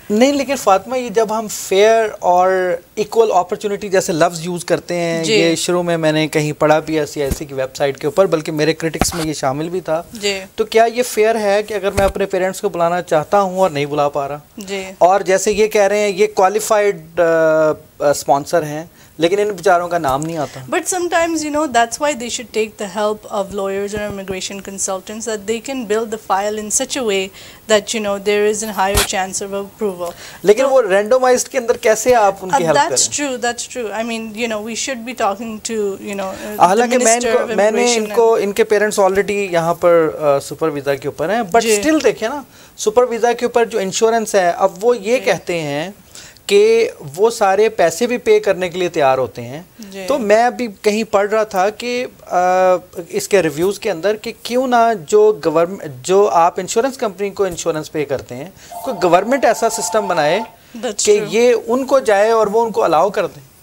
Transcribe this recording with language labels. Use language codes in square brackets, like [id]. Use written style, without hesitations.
[hi] नहीं, लेकिन फातिमा ये जब हम फेयर और इक्वल अपॉर्चुनिटी जैसे लफ्ज़ यूज़ करते हैं, ये शुरू में मैंने कहीं पढ़ा भी ICIC की वेबसाइट के ऊपर, बल्कि मेरे क्रिटिक्स में ये शामिल भी था, तो क्या ये फेयर है कि अगर मैं अपने पेरेंट्स को बुलाना चाहता हूँ और नहीं बुला पा रहा, और जैसे ये कह रहे हैं ये क्वालिफाइड स्पॉन्सर हैं लेकिन इन बेचारों का नाम नहीं आता? [en] But sometimes, you know, that's why they should take the help of lawyers or immigration consultants, that they can build the file in such a way that, you know, there is a higher chance of approval. [hi] लेकिन वो randomized के अंदर कैसे आप उनकी help करें? [en] That's true. I mean, you know, we should be talking to, you know, [hi] हालांकि मैंने इनके पेरेंट्स ऑलरेडी यहाँ पर सुपर वीज़ा के ऊपर हैं, बट स्टिल देखिए ना, सुपर वीज़ा के ऊपर जो इंश्योरेंस है, अब वो ये कहते हैं कि वो सारे पैसे भी पे करने के लिए तैयार होते हैं। तो मैं अभी कहीं पढ़ रहा था कि इसके रिव्यूज़ के अंदर कि क्यों ना जो आप इंश्योरेंस कंपनी को इंश्योरेंस पे करते हैं, कोई गवर्नमेंट ऐसा सिस्टम बनाए कि ये उनको जाए और वो उनको अलाउ कर दें।